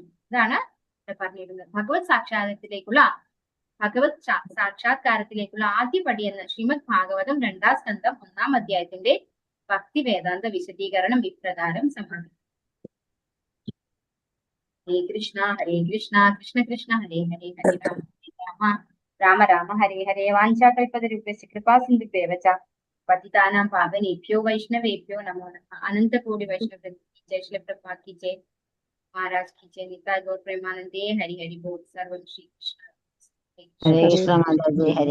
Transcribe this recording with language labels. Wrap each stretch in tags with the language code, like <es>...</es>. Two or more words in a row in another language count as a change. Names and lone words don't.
<ml>ഇതാണ് പറഞ്ഞിരുന്നത്. ഭഗവത് സാക്ഷാത്കാരത്തിലേക്കുള്ള ആദ്യ പടിയെന്ന് ശ്രീമദ് ഭാഗവതം 2-ാം സ്കന്ധം 1-ാം അധ്യായത്തിന്റെ ഭക്തി വേദാന്ത വിശദീകരണം ഇപ്രകാരം സമർപ്പിക്കും.</ml> <sa>ഹരേ കൃഷ്ണ കൃഷ്ണ കൃഷ്ണ ഹരേ ഹരേ ഹരേ രാമ രാമ രാമ ഹരേ ഹരേ. വാഞ്ചാകൽപതരുഭ്യശ്ച കൃപാ സിന്ധുഭ്യവ ച പതിതാനാം പാവനേഭ്യോ വൈഷ്ണവേഭ്യോ നമോ നമഃ.</sa> <hi>अनंत कोटि वैष्णव जय श्री प्रभुपाद की जय, महाराज की जय, निताय गौर प्रेमानंदे हरि हरि बोल.</hi> <sa>सर्वं श्री कृष्ण.</sa> <ml>ഹരേ കൃഷ്ണ മാതാജി. ഹരേ</ml>